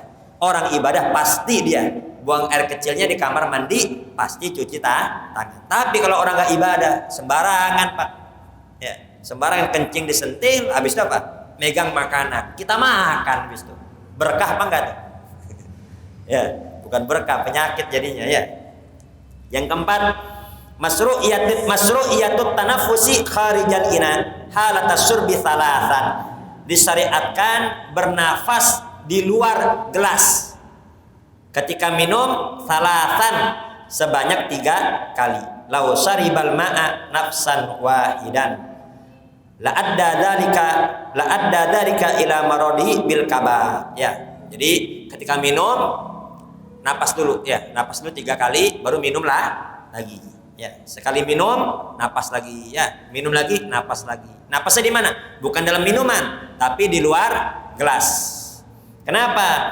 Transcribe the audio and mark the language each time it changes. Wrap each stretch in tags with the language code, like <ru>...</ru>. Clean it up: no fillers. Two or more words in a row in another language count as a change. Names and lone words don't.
<id>Orang ibadah pasti dia buang air kecilnya di kamar mandi, pasti cuci tangan. Tapi kalau orang nggak ibadah, sembarangan Pak. Ya, sembarangan kencing disentil, habis itu apa? Megang makanan. Kita makan habis itu. Berkah apa enggak tuh? Ya, bukan berkah, penyakit jadinya ya. Yang keempat,</id> <ar>مشروعية التنفس خارج الإناء حالة الشرب ثلاثا.</ar> <id>Disyariatkan bernafas di luar gelas ketika minum thalathan sebanyak 3 kali.</id> <ar>لو شرب الماء نفسا واحدا لأدى ذلك إلى مرضه بالكباد.</ar> <id>Ya, jadi ketika minum napas dulu ya, napas dulu 3 kali baru minumlah lagi. Ya, sekali minum napas lagi ya, minum lagi napas lagi. Napasnya di mana? Bukan dalam minuman, tapi di luar gelas. Kenapa?</id>